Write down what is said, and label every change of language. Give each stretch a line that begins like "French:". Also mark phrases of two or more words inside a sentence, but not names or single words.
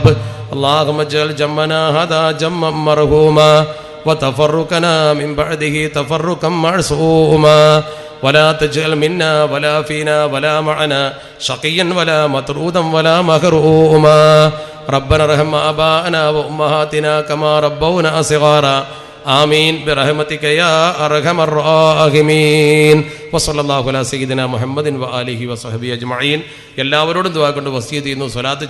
Arabic: اللهم اجعل جمعنا هذا جمعا مرحوما وتفرقنا من بعده تفرقا معصوما ولا تجعل منا ولا فينا ولا معنا شقيا ولا مطرودا ولا محروما. ربنا ارحم آباءنا وأمهاتنا كما ربونا صغارا. آمين برحمتك يا أرحم الراحمين. وصلى الله على سيدنا محمد وآله وصحبه أجمعين.
Malayalam: എല്ലാവരോടും ദുആ കൊണ്ട് വസിയത്ത് ചെയ്യുന്നു. സ്വലാത്ത്